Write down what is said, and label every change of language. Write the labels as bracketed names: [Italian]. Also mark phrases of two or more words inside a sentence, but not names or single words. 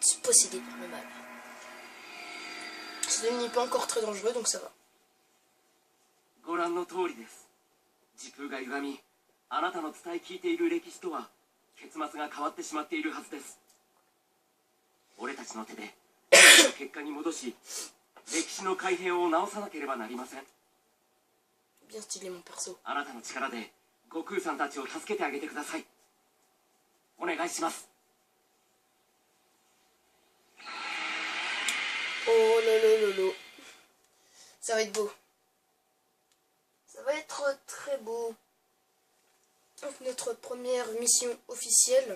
[French] possédé par le mal. Ce n'est pas encore très dangereux, donc ça va. [Japanese] ご覧の通りです。時空が歪み、あなたの伝え聞いている歴史とは結末が変わってしまっているはずです。俺たちの手で結果に戻し、歴史の改変を直さなければなりません。 [French] Bien stylé mon perso. [Japanese] あなたの力で悟空さんたちを助けてあげてください。お願いします。 [French] Oh lolo. Ça va être beau. Ça va être très beau. Donc notre première mission officielle.